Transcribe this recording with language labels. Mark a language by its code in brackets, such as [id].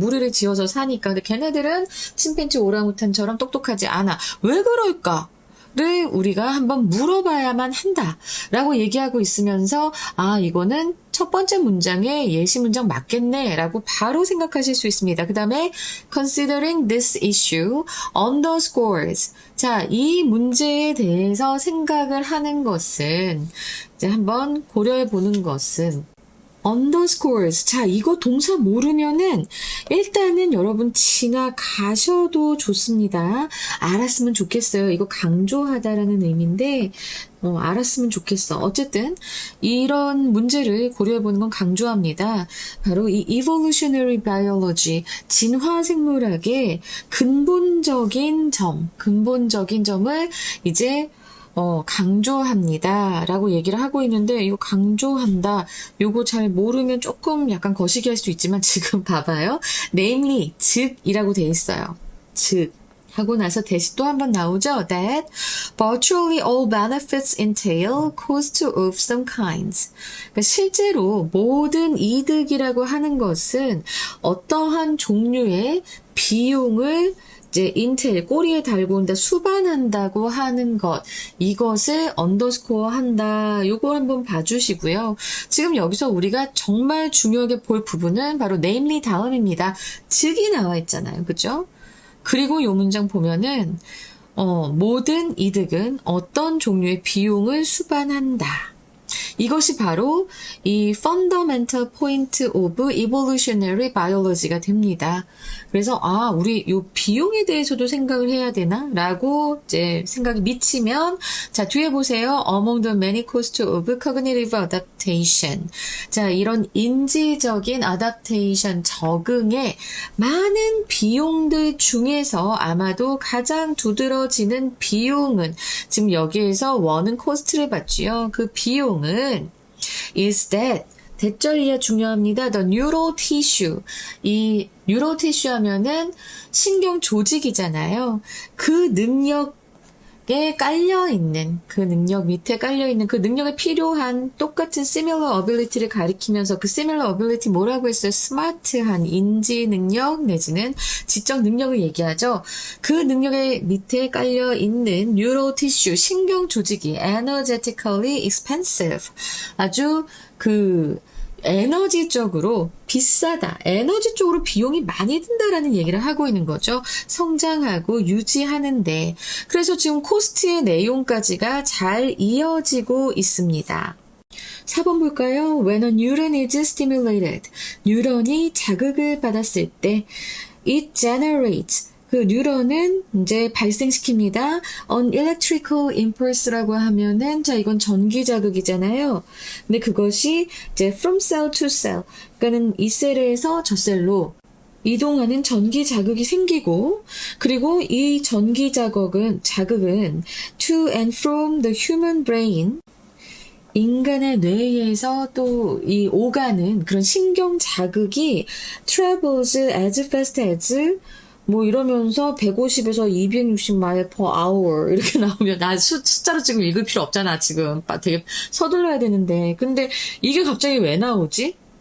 [ko] 무리를 지어서 사니까. 근데 걔네들은 침팬지 오랑우탄처럼 똑똑하지 않아. 왜 그럴까? 를 우리가 한번 물어봐야만 한다라고 얘기하고 있으면서 이거는 첫 번째 문장의 예시 문장 맞겠네 라고 바로 생각하실 수 있습니다. 그 다음에 [en] considering this issue underscores. [ko] 자, 이 문제에 대해서 생각을 하는 것은 이제 한번 고려해 보는 것은 underscores. 자, 이거 동사 모르면은 일단은 여러분 지나가셔도 좋습니다. 알았으면 좋겠어요. 이거 강조하다라는 의미인데 알았으면 좋겠어. 어쨌든 이런 문제를 고려해보는 건 강조합니다. 바로 이 evolutionary biology, 진화생물학의 근본적인 점을 이제 강조합니다. 라고 얘기를 하고 있는데, 이거 강조한다. 요거 잘 모르면 조금 약간 거시기 할 수 있지만, 지금 봐봐요. namely, 즉이라고 돼 있어요. 즉. 하고 나서 대시 또 한 번 나오죠. [en] That virtually all benefits entail cost of some kinds. [ko] 그러니까 실제로 모든 이득이라고 하는 것은 어떠한 종류의 비용을 이제 인텔 꼬리에 달고 온다 수반한다고 하는 것 이것을 언더스코어 한다. 요거 한번 봐주시고요. 지금 여기서 우리가 정말 중요하게 볼 부분은 바로 namely 다음입니다. 즉이 나와 있잖아요. 그죠? 그리고 요 문장 보면은 모든 이득은 어떤 종류의 비용을 수반한다. 이것이 바로 이 [en] fundamental point of evolutionary biology [ko] 가 됩니다. 그래서 우리 요 비용에 대해서도 생각을 해야 되나? 라고 이제 생각이 미치면 자, 뒤에 보세요. [en] Among the many costs of cognitive adaptation. [ko] 자, 이런 인지적인 adaptation 적응의 많은 비용들 중에서 아마도 가장 두드러지는 비용은 지금 여기에서 원은 cost를 받지요. 그 비용은 [en] is that [ko] 대절이야 중요합니다. [en] The neural tissue. 이 neural tissue [ko] 하면은 신경 조직이잖아요. 그 능력에 깔려있는, 그 능력 밑에 깔려있는 그 능력에 필요한 똑같은 [en] similar ability [ko] 를 가리키면서 그 similar ability 뭐라고 했어요? smart한 인지 능력 내지는 지적 능력을 얘기하죠. 그 능력의 밑에 깔려있는 neural tissue, 신경 조직이 [en] energetically expensive. [ko] 아주 에너지적으로 비싸다. 에너지 쪽으로 비용이 많이 든다라는 얘기를 하고 있는 거죠. 성장하고 유지하는데. 그래서 지금 코스트의 내용까지가 잘 이어지고 있습니다. 4번 볼까요? [en] When a neuron is stimulated. [ko] 뉴런이 자극을 받았을 때 [en] it generates. [ko] 그 뉴런은 이제 발생시킵니다. [en] On electrical impulse [ko] 라고 하면은 자 이건 전기 자극이잖아요. 근데 그것이 이제 [en] from cell to cell. [ko] 그러니까는 이 셀에서 저 셀로 이동하는 전기 자극이 생기고 그리고 이 전기 자극은 [en] to and from the human brain [ko] 인간의 뇌에서 또 이 오가는 그런 신경 자극이 [en] travels as fast as [ko] 뭐 이러면서 150에서 260마일 [en] per hour [ko] 이렇게 나오면 나 숫자로 지금 읽을 필요 없잖아 지금 되게 서둘러야 되는데 근데 이게 갑자기 왜 나오지?